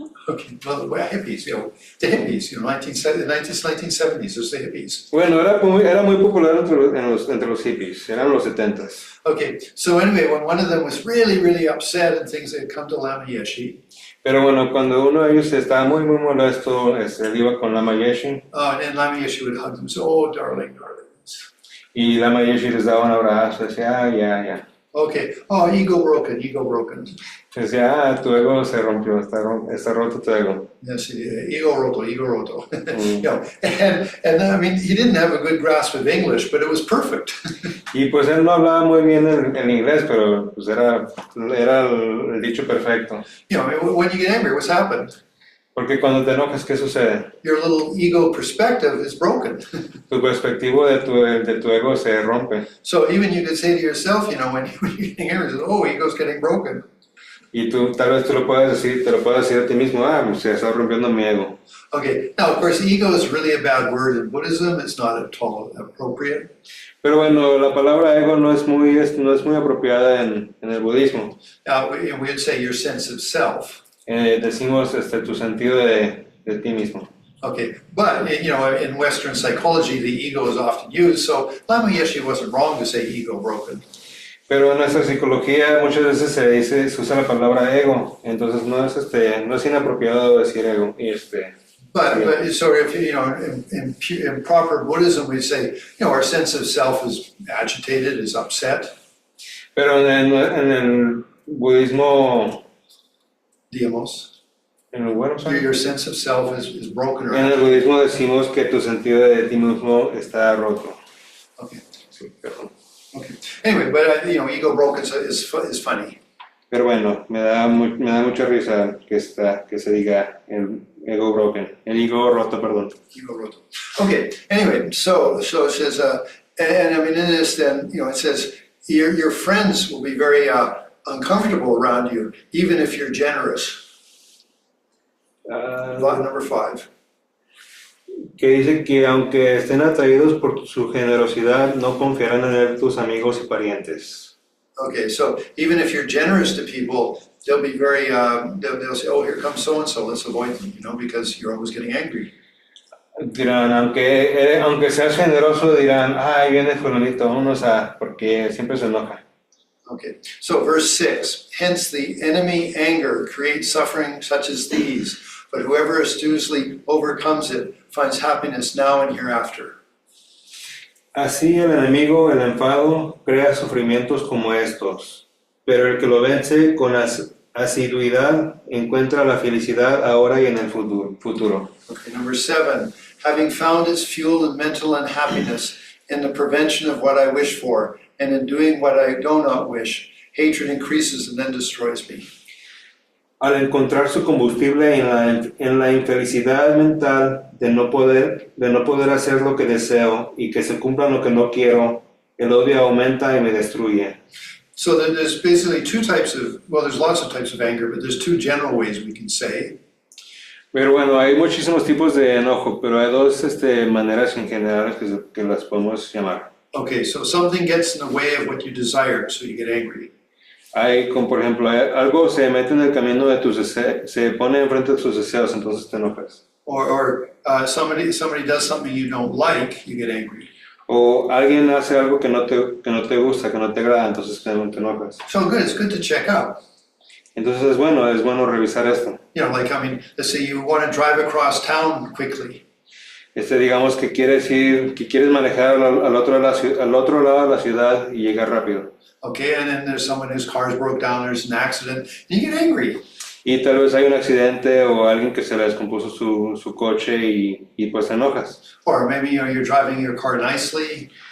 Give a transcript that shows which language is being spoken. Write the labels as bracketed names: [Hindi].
[English] Okay, well, hippies, the hippies, 1970s, there's the hippies. [Spanish] Bueno, era muy popular entre los hippies, eran los 70s. [English] Okay, so anyway, when one of them was really, really upset and things had come to Lama Yeshe. [Spanish] Pero bueno, cuando uno de ellos estaba muy, muy molesto, él iba con Lama Yeshe. [English] And Lama Yeshe would hug them, so, oh, darling. [Spanish] Y Lama Yeshe les daba un abrazo, decía, ya. [English] Okay, oh, ego broken. [Spanish] Decía, tu ego se rompió, está roto tu ego. Yes, ego roto. [English] And I mean, he didn't have a good grasp of English, but it was perfect. [Spanish] Y pues él no hablaba muy bien el inglés, pero pues era el dicho perfecto. [English] When you get angry, what's happened? [Spanish] Porque cuando te enojas, ¿qué sucede? [English] Your little ego perspective is broken. [Spanish] Tu perspectivo de tu ego se rompe. [English] So even you could say to yourself, when you're getting angry, oh, ego's getting broken. [Spanish] Y tal vez te lo puedes decir a ti mismo, se está rompiendo mi ego. [English] Okay, now of course, ego is really a bad word in Buddhism. It's not at all appropriate. [Spanish] Pero bueno, la palabra ego no es muy apropiada en el budismo. [English] We would say your sense of self. [Spanish] Decimos tu sentido de ti mismo. [English] Okay, but in Western psychology, the ego is often used, so Lama Yeshe wasn't wrong to say ego broken. [Spanish] Pero en nuestra psicología muchas veces se usa la palabra ego, entonces no es inapropiado decir ego. [English] But so if, in proper Buddhism, we say, our sense of self is agitated, is upset. [Spanish] Pero en el budismo, Digamos, bueno, [English] your sense of self is broken or [Spanish] en el budismo decimos que tu sentido de ti mismo está roto. [English] Okay. [Spanish] Sí, perdón. [English] Okay. Anyway, but ego broken is funny. [Spanish] Pero bueno, me da mucha risa que se diga el [English] ego broken, [Spanish] el ego roto, perdón. Ego roto. Okay. [English] Anyway, so it says, and I mean in this, then it says your friends will be very uncomfortable around you, even if you're generous. Line number 5. [Spanish] Que dice que aunque estén atraídos por su generosidad, no confiarán en él tus amigos y parientes. [English] Okay, so even if you're generous to people, they'll be very, they'll say, oh, here comes so-and-so, let's avoid them, because you're always getting angry. [Spanish] Dirán, aunque seas generoso, dirán, ahí viene fulanito, vámonos porque siempre se enoja. [English] Okay, so verse 6, hence the enemy anger creates suffering such as these, but whoever astutely overcomes it finds happiness now and hereafter. [Spanish] Así el enemigo, el enfado, crea sufrimientos como estos, pero el que lo vence con asiduidad encuentra la felicidad ahora y en el futuro. [English] Okay, number 7, having found its fuel in mental unhappiness in the prevention of what I wish for, and in doing what I do not wish, hatred increases and then destroys me. [Spanish] Al encontrar su combustible en la infelicidad mental de no poder hacer lo que deseo y que se cumpla lo que no quiero, el odio aumenta y me destruye. [English] So there's basically there's lots of types of anger, but there's 2 general ways we can say. [Spanish] Pero bueno, hay muchísimos tipos de enojo, pero hay 2 maneras en general que las podemos llamar. [English] Okay, so something gets in the way of what you desire, so you get angry. [Spanish] Hay, como por ejemplo, algo se mete en el camino de tus deseos, se pone enfrente de tus deseos, entonces te enojas. [English] Or somebody does something you don't like, you get angry. [Spanish] O alguien hace algo que no te gusta, que no te agrada, entonces te enojas. [English] So it's good to check out. [Spanish] Entonces es bueno revisar esto. [English] Let's say you want to drive across town quickly. [Spanish] Digamos que quieres manejar al otro lado de la ciudad y llegar rápido. [English] Okay, and then there's someone whose car's broke down, there's an accident, and you get angry. [Spanish] Y tal vez hay un accidente o alguien que se le descompuso su coche y pues te enojas. [English] Or maybe you're driving your car nicely.